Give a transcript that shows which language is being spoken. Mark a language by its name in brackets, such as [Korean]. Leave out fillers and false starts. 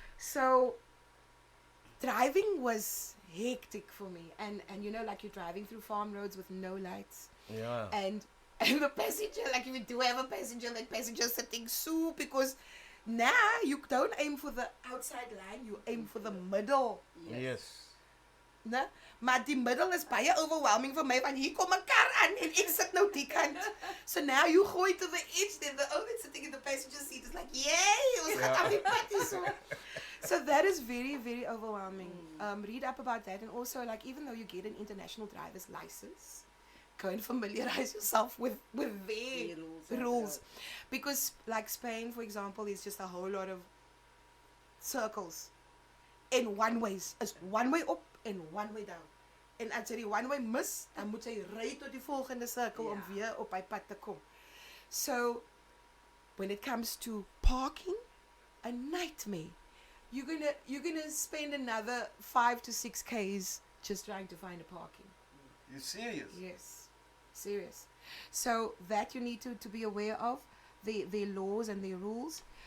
[English] So driving was hectic for me, and you know, like, you're driving through farm roads with no lights, Yeah. and the passenger, like, if you do have a passenger, that passenger sitting so, because now you don't aim for the outside line, you aim for the middle. Yes. [Afrikaans] Né? Maar die middel is baie overwhelming vir my, want hier kom 'n kar aan en ek sit nou die kant. [English] So now you go to the edge, then the other sitting in the passenger seat is like, yay, [Afrikaans] ons gaan aan die pad hierso. [English] So that is very, very overwhelming. Read up about that, and also, like, even though you get an international driver's license, go and familiarize yourself with their rules. Because, like, Spain, for example, is just a whole lot of circles in one ways. It's one way up en one way down. [Afrikaans] En as jy die one way mis, dan moet jy ry tot die volgende sirkel om weer op hy pad te kom. [English] So when it comes to parking, a nightmare. You're gonna spend another 5 to 6 Ks just trying to find a parking. You serious? Yes, serious. So that you need to be aware of their laws and their rules.